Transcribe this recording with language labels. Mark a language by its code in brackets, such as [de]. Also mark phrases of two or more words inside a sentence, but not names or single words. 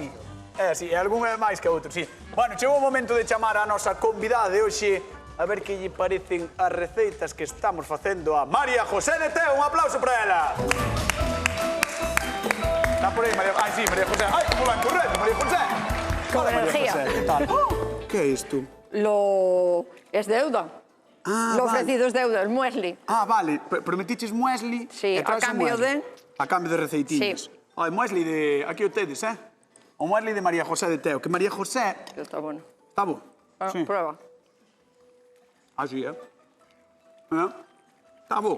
[gl] E algún é máis que outro, sí. Bueno, chegou o momento de chamar a nosa convidada de hoxe a ver que lle parecen as receitas que estamos facendo a María José de Teo. Un aplauso para ela. Está por aí, María... Ai, sí, María José. Ai, como van correndo, María José. Con [es] Hola, María energía. José, ¿qué tal? ¿Qué es esto? Es deuda. Ah, Lo vale. ofrecido es deuda, el muesli. [gl] Ah, vale. Prometiches muesli. Sí, e traes a cambio muesli. de- A cambio de receitinhas. Sí. Ai, muesli de... Aquí o tedes, eh? O muesli de María José de Teo. Que María José... [es] Está bueno. [gl] Está bo? Ah, [es] Sí. Prueba. [gl] Así, eh? Está bo.